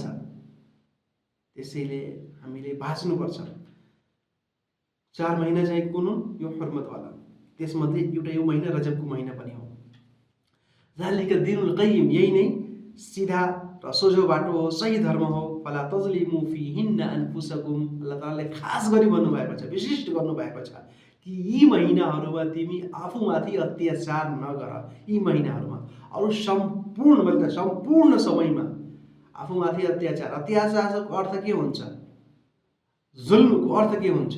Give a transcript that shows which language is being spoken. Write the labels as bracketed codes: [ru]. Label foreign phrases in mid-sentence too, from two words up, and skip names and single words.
[ne] त्यसैले हामीले बाँच्नुपर्छ। 4 महिना चाहिँ कुन हुन्? यो हुर्मतवाला। त्यसमध्ये एउटा यो महिना रजबको महिना पनि हो। [ar] ذلك الدين القيم, [ne] यही नै सिधा र सोझो बाटो हो, सही धर्म हो। [ar] فلا تظلموا فيهن أنفسكم, [ne] अल्लाह तालाले खास गरी भन्नुभएको छ, विशिष्ट गर्नुभएको छ कि यी महिनाहरूमा तिमी आफूमाथि अत्याचार नगर। यी महिनाहरूमा अरू सम्पूर्ण समयमा आफूमाथि अत्याचार। अत्याचारको अर्थ के हुन्छ? जुल्मको अर्थ के हुन्छ?